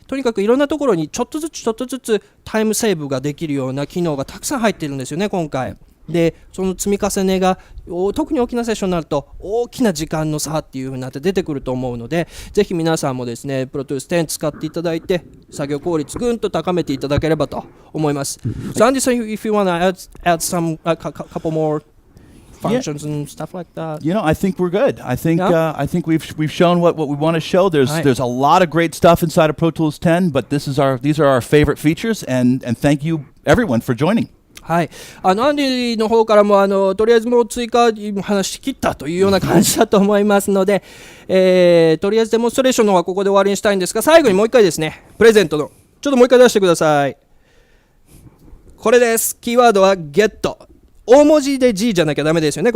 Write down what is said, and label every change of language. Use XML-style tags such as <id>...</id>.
<ja>とにかくいろんなところにちょっとずつタイムセーブができるような機能がたくさん入っているんですよね今回。でその積み重ねが特に大きなセッションになると大きな時間の差っていう風になって出てくると思うので、ぜひ皆さんもですねプロトゥース10使っていただいて作業効率ぐんと高めていただければと思います。</ja> <en>So Andy, if you want to add some couple more functions and stuff like that. I think we're good. I think we've shown what we want to show. There's a lot of great stuff inside of Pro Tools 10, but these are our favorite features, and thank you everyone for joining.</en> <ja>はい、アンディの方からもとりあえずもう追加話し切ったというような感じだと思いますので、とりあえずデモンストレーションの方はここで終わりにしたいんですが、最後にもう一回ですねプレゼントのちょっともう一回出してください。これです。キーワードは GET。大文字で G じゃなきゃダメですよね。</ja>